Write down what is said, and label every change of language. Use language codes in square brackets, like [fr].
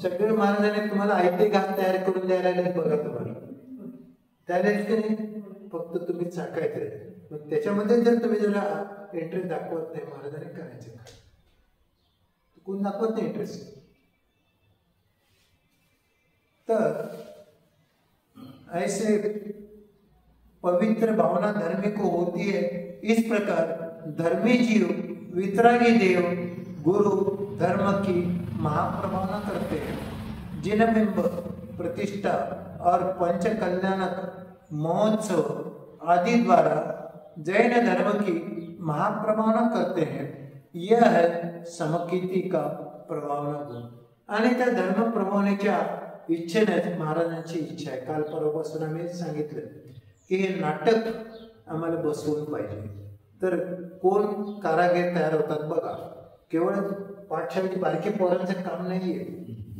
[mr] सगळे महाराजांनी तुम्हाला आयते घात तयार करून द्यायला बघा, तुम्हाला त्याला की नाही, फक्त तुम्ही चाकायचं. मग त्याच्यामध्ये जर तुम्ही जरा इंटरेस्ट दाखवत नाही, महाराजांनी करायचं का, कोण दाखवत नाही इंटरेस्ट. [hi] तर ऐसे पवित्र भावना धर्मी को होती है. इस प्रकार धर्मी जीव वितरागी देव गुरु धर्म की महाप्रभावना करते हैं. जिनबिंब प्रतिष्ठा और पंच कल्याणक महोत्सव आदि द्वारा जैन धर्म की महाप्रभावना करते हैं. यह है समकीर्ती का प्रभावना गुण. [mr] आणि त्या धर्म प्रभावनेच्या इच्छेने महाराजांची इच्छा आहे. काल परवापासून आम्ही सांगितलं की हे नाटक आम्हाला बसवून पाहिजे. तर कोण कारागीर तयार होतात बघा, केवळ पाठशाळेची बारकी पोरांचं काम नाहीये.